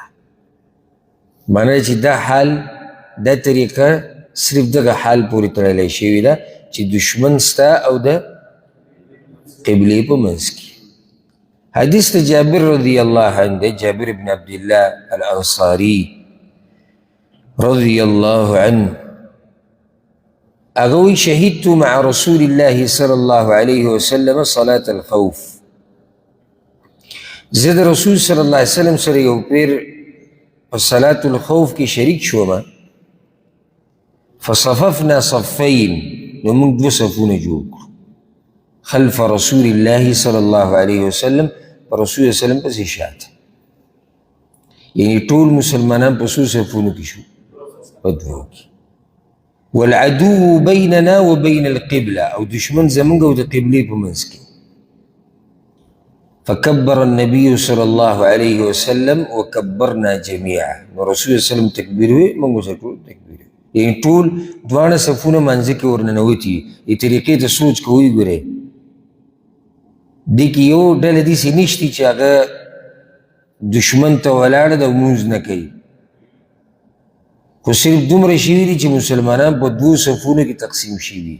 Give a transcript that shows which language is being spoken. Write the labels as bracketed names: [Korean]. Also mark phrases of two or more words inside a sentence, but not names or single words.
[Pashto] معنی چې دا حال دا طریقه صرف دغه حال پورې تړلی شوې ده چې دشمن ستا او د قبلې په منځ کې. حدیث ته جابر [Arabic] رضی الله عنه [Pashto] دی، جابر بن عبدالله الانصاري [Arabic] رضی الله عنه، [Pashto] هغه وایي [Arabic] شهدت مع رسول الله صلی الله علیه وسلم صلاة الخوف، [Pashto] زه د رسول [Arabic] صلی الله علیه وسلم [Pashto] سره یو پیر په [Arabic] صلاة الخوف [Pashto] کې شریک شوم. [Arabic] فصففنا صفین، [Pashto] نو موږ 2 صفونه جوړ کړو [Arabic] خلف رسول الله صلی الله علیه وسلم، [Pashto] په [Arabic] رسول الله وسلم [Pashto] پسې شاته، یعنی ټول مسلمانان په څو صفونو کې شو؟ په 2 کې. [Arabic] والعدو بیننا وبین القبله، [Pashto] او دشمن زمونږ او د قبلې په منځ کې. [Arabic] فكبر النبي صلى الله عليه وسلم وكبرنا جميعا، [Pashto] نو [Arabic] رسول الله وسلم [Pashto] تکبیر وی موږ سره ټول تکبیر، یعنی ټول دواړه صفونه منځ کې ورننوتي. دې طریقې ته سوچ کوئ، ګورئ دې کې یو ډله داسې نشته چې هغه دشمن ته ولاړه ده او لمونځ نه کوي، خو صرف دومره شوي دي چې مسلمانان په 2 صفونو کې تقسیم شوي دي.